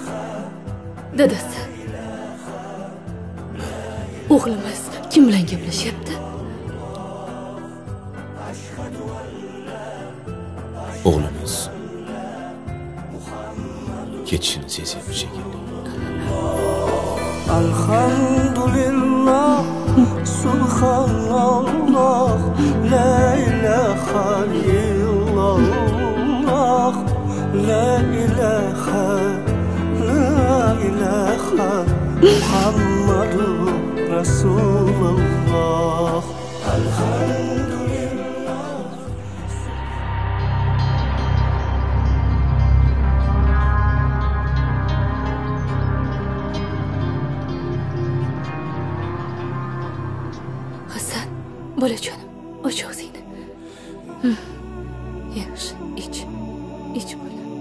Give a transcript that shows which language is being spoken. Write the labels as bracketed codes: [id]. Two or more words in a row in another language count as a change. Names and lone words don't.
[uz] Dadasi. O'g'limiz kim bilan gaplashyapti? O'g'limiz ketishini sezyapti shekilli. [ar] الحمد لله، سبحان الله، لا إله إلا الله، لا إله، محمد رسول الله. Elhamdülillah. [uz] Bolajonim, och og'zingni. Yaxshi, ich bola.